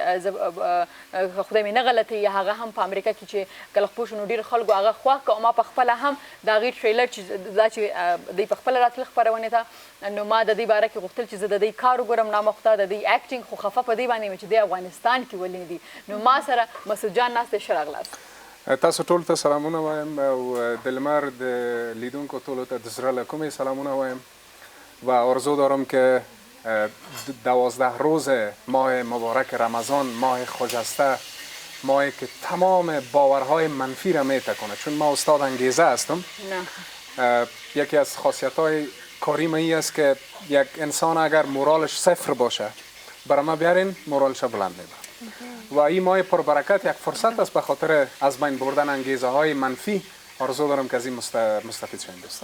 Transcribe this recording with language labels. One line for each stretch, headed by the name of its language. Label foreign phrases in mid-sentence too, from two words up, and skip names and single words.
Pashto: چې خدای مې نه غلطوي یا هغه هم په امریکا کې چې کله خپور شو نو ډېرو خلکو هغه خوښ کړه او ما پخپله هم د هغې ټریلر چې دا چې دوی پخپله راتلل خپرونې ته نو ما د دوی باره کې غوښتل چې زه د دوی کار وګورم نامخته د دوی اکټینګ خو خفه په دې باندې یم چې دوی افغانستان کې ولې دي نو ما سره مسعود جان ناست دی ښه راغلاست. تاسو ټول ته سلامونه وایم او د لمر د لیدونکو ټولو ته د زړه له کومې سلامونه وایم
Persian: و آرزو دارم که 12 روز ماه مبارک رمضان ماه خجسته ماهی که تمام باورهای منفی را میتکونه چون ما استاد انگیزه هستم یکی از خاصیت‌های کاری من این است که یک انسان اگر مورالش صفر باشه برای ما بیارین مورالش بلند میبره و این ماه پربرکت یک فرصت است به خاطر از بین بردن انگیزه های منفی آرزو دارم که از این مستفید شویم دوستان.